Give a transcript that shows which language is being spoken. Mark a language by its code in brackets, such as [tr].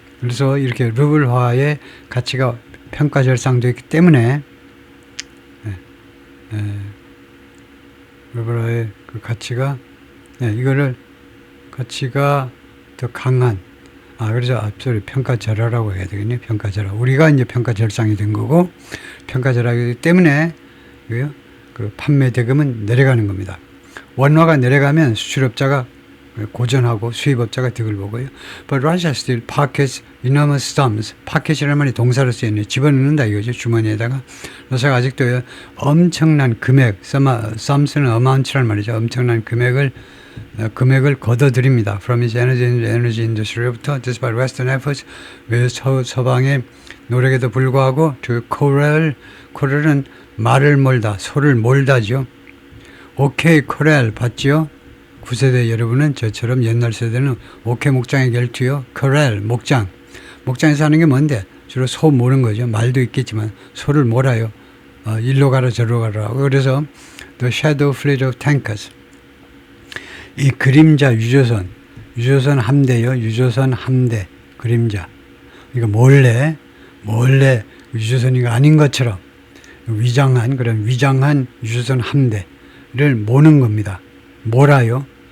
[ko] 그래서 이렇게 루블화의 가치가 평가 절상되기 때문에 루블화의 그 가치가 가치가 더 강한, 그래서 앞서 평가절하라고 해야 되겠네요. 평가절하. 우리가 이제 평가절상이 된 거고, 평가절하기 때문에, 그 판매 대금은 내려가는 겁니다. 원화가 내려가면 수출업자가 고전하고 수입업자가 득을 보고요. [en] But Russia still pockets enormous sums. [ko] pocket이라는 말이 동사로 쓰였네요. 집어넣는다 이거죠. 주머니에다가. 러시아가 아직도 엄청난 금액, sums는 amount라는 말이죠. 엄청난 금액을 걷어들입니다. [en] From its energy industry로부터 despite Western efforts, [ko] 서방의 노력에도 불구하고 [en] to corral은 [ko] 말을 몰다, 소를 몰다죠. 오케이 코렐 봤죠? 9세대 여러분은 저처럼 옛날 세대는 오케이 목장의 결투요. 코렐 목장. 목장에서 하는 게 뭔데? 주로 소 모는 거죠. 말도 있겠지만 소를 몰아요. 일로 가라 저로 가라. 그래서 [en] The Shadow Fleet of Tankers. [ko] 이 그림자 유조선 함대요. 유조선 함대 그림자. 이거 몰래 유조선이가 아닌 것처럼 위장한 유조선 함대를 모는 겁니다. 몰아요.